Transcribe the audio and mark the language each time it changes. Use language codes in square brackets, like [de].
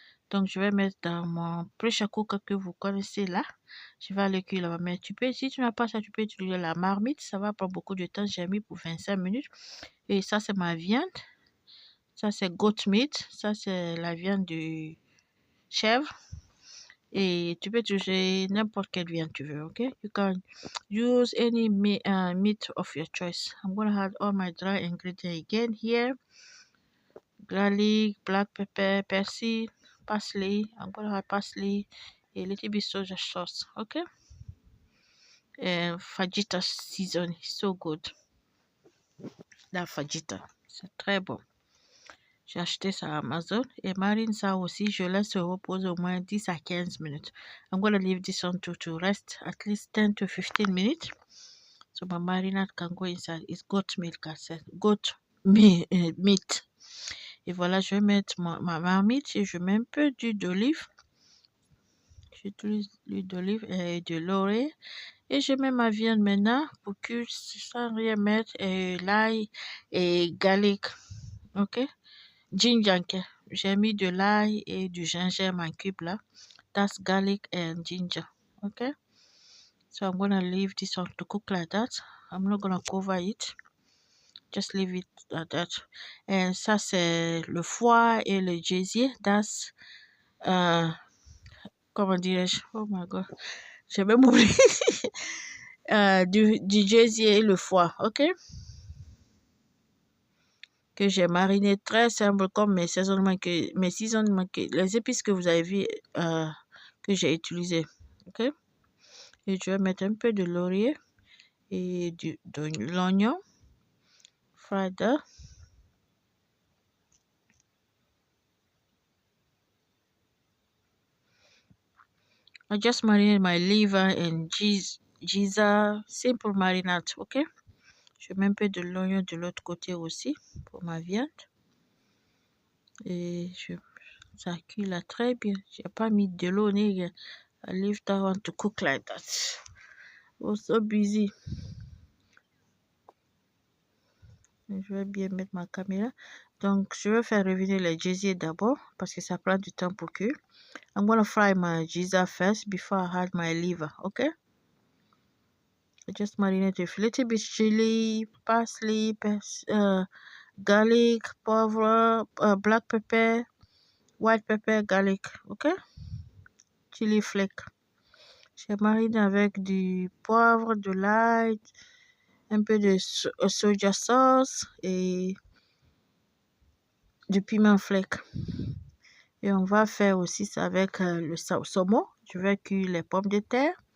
[fr] Donc, je vais mettre dans mon pressure cooker que vous connaissez là. Je vais le cuire là-bas. Mais si tu n'as pas ça, tu peux utiliser la marmite. Ça va prendre beaucoup de temps. J'ai mis pour 25 minutes. Et ça, c'est ma viande. Ça, c'est [en] goat meat. [fr] Ça, c'est la viande de chèvre. Et tu peux utiliser n'importe quelle viande tu veux, ok? [en] You can use any meat of your choice. I'm going to add all my dry ingredients again here. Garlic, black pepper, persil, parsley. I'm going to add parsley, a little bit soja sauce, okay? And fajita season, so good. [fr] La fajita, c'est très bon. J'ai acheté ça à Amazon et marine ça aussi. Je laisse se reposer au moins 10 à 15 minutes. [en] I'm going to leave this one to rest at least 10 to 15 minutes. So my marinade can go inside. It's goat milk, I said. Goat meat. [fr] Et voilà, je vais mettre ma marmite et je mets un peu d'huile d'olive. J'utilise l'huile d'olive et de laurier. Et je mets ma viande maintenant pour cuire sans rien mettre. Et l'ail et garlic. Ok? Ginger. J'ai mis de l'ail et du gingembre en cube là. [en] That's garlic and ginger. Okay? So I'm gonna leave this one to cook like that. I'm not gonna cover it. Just leave it like that. [fr] Et ça, c'est le foie et le gésier. [en] That's, [fr] comment dirais-je? [en] Oh my God. [fr] J'ai même oublié. Du gésier et le foie, ok? Que j'ai mariné très simple comme mes saisonnements, les épices que vous avez vu que j'ai utilisé, ok? Et je vais mettre un peu de laurier et de l'oignon. [en] Fried up. I just marinate my liver and gizzard, simple marinade, ok? [fr] Je mets un peu de l'oignon de l'autre côté aussi pour ma viande. Et Ça cuit là très bien. J'ai pas mis de l'eau ni rien. [en] I leave that one to cook like that. Oh, so busy. [fr] Je vais bien mettre ma caméra. Donc, je vais faire revenir les gésiers d'abord parce que ça prend du temps pour cuire. [en] I'm gonna fry my gizzard first before I add my liver, okay? I just marinate with a little bit chili, parsley, garlic, poivre, black pepper, white pepper, garlic, okay? Chili flake. [fr] J'ai mariné avec du poivre, de l'ail, un peu de soja sauce et du piment flake. Et on va faire aussi ça avec le saumon. Je vais cuire les pommes de terre.